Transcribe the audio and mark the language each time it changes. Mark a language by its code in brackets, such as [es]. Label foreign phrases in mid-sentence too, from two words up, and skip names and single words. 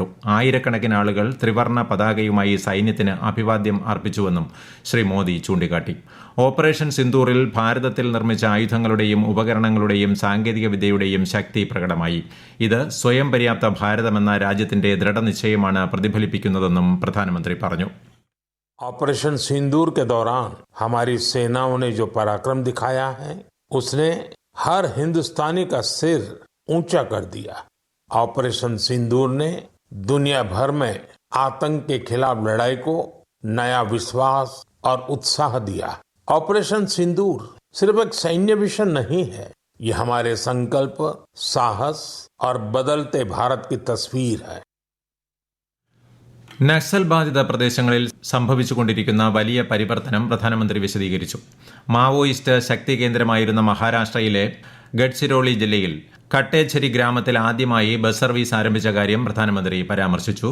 [ml] ആയിരക്കണക്കിന് ആളുകൾ ത്രിവർണ്ണ പതാകയുമായി സൈന്യത്തിന് അഭിവാദ്യം അർപ്പിച്ചുവെന്നും ശ്രീ മോദി ചൂണ്ടിക്കാട്ടി. ഓപ്പറേഷൻ സിന്ദൂറിൽ ഭാരതത്തിൽ നിർമ്മിച്ച ആയുധങ്ങളുടെയും ഉപകരണങ്ങളുടെയും സാങ്കേതികവിദ്യയുടെയും ശക്തി പ്രകടമായി. ഇത് സ്വയം പര്യാപ്ത ഭാരതമെന്ന രാജ്യത്തിന്റെ ദൃഢനിശ്ചയമാണ് പ്രതിഫലിപ്പിക്കുന്നതെന്നും പ്രധാനമന്ത്രി പറഞ്ഞു. [hi] ऑपरेशन सिंदूर के दौरान हमारी सेनाओं ने जो पराक्रम दिखाया है, उसने हर हिंदुस्तानी का सिर ऊंचा कर दिया. ऑपरेशन सिंदूर ने दुनिया भर में आतंक के खिलाफ लड़ाई को नया विश्वास और उत्साह दिया. ऑपरेशन सिंदूर सिर्फ एक सैन्य मिशन नहीं है, ये हमारे संकल्प, साहस और बदलते भारत की तस्वीर है. [ml] നക്സൽ ബാധിത പ്രദേശങ്ങളിൽ സംഭവിച്ചുകൊണ്ടിരിക്കുന്ന വലിയ പരിവർത്തനം പ്രധാനമന്ത്രി വിശദീകരിച്ചു. മാവോയിസ്റ്റ് ശക്തി കേന്ദ്രമായിരുന്ന മഹാരാഷ്ട്രയിലെ ഗഡ്ചിരോളി ജില്ലയിൽ കട്ടേച്ചരി ഗ്രാമത്തിൽ ആദ്യമായി ബസ് സർവീസ് ആരംഭിച്ച കാര്യം പ്രധാനമന്ത്രി പരാമർശിച്ചു.